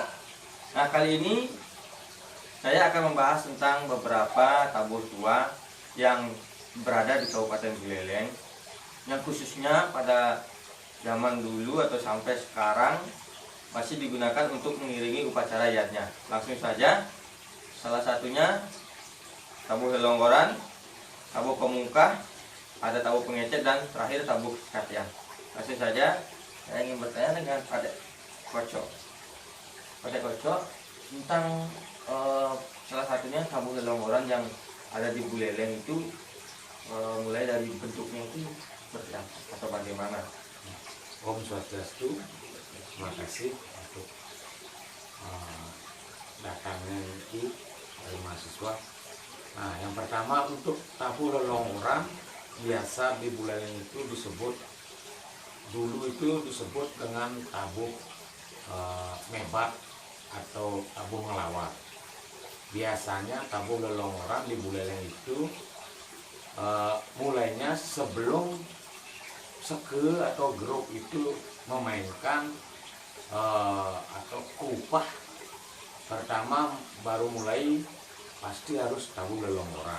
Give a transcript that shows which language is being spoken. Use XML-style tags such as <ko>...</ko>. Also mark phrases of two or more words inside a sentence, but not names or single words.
<id>Nah, kali ini saya akan membahas tentang beberapa tabuh tua yang berada di Kabupaten Buleleng, yang khususnya pada zaman dulu atau sampai sekarang masih digunakan untuk mengiringi upacara yatnya. Langsung saja, salah satunya tabuh lelonggoran, tabuh pemungkah, ada tabuh pengecet, dan terakhir tabuh katian. Langsung saja saya ingin bertanya dengan Kadek Kocok. Kadek Kocok, tentang salah satunya tabuh lelonggoran yang ada di Buleleng itu, mulai dari bentuknya itu seperti apa atau bagaimana?</id> <ban>Om Swastiastu,</ban> <id>terima kasih untuk datangnya itu dari mahasiswa. Nah, yang pertama untuk tabuh lelonggoran, biasa di Buleleng itu dulu disebut dengan tabuh mebat atau tabuh ngelawat. Biasanya tabuh lelonggoran di Buleleng itu mulainya sebelum seke atau grup itu memainkan atau kupah pertama, baru mulai pasti harus tabuh lelonggoran.</id>